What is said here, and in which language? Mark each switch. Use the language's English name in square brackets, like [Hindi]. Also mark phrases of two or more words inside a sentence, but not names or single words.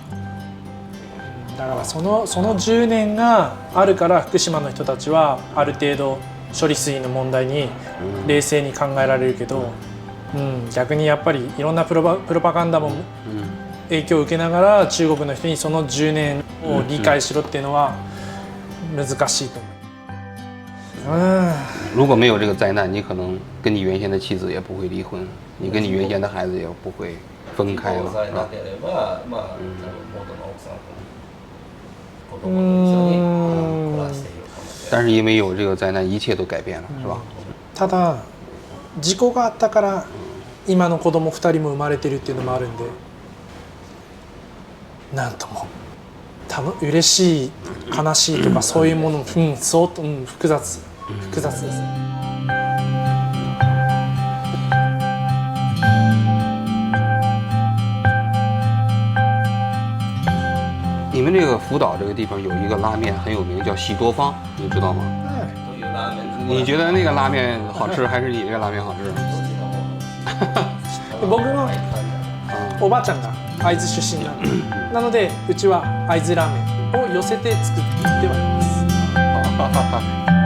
[Japanese] だからその10年があるから福島の人たちはある程度処理水の問題に冷静に考えられるけど、逆にやっぱりいろんなプロパガンダも影響を受けながら中国の人にその10年を理解しろっていうのは難しいと思う。 [Chinese] 如果没有这个灾難，你可能跟你原先的妻子也不会离婚，你跟你原先的孩子也不会分開了。 [Japanese] さえなければ、まあ元の奥さんと子供と一緒に暮らしているかもしれない。 [Chinese] 但是因为有这个灾難，一切都改变了，是吧？ [Japanese] ただ事故があったから今の子供2人も生まれてるっていうのもあるんで、なんとも嬉しい悲しいとかそういうものも、複雑です。 [Chinese] 你们这个福岛这个地方有一个拉面很有名，叫喜多方，你知道吗？你觉得那个拉面好吃，还是你这个拉面好吃？ [Japanese] 僕のおばあちゃんが会津出身なので、うちは会津ラーメンを寄せて作ってはいます。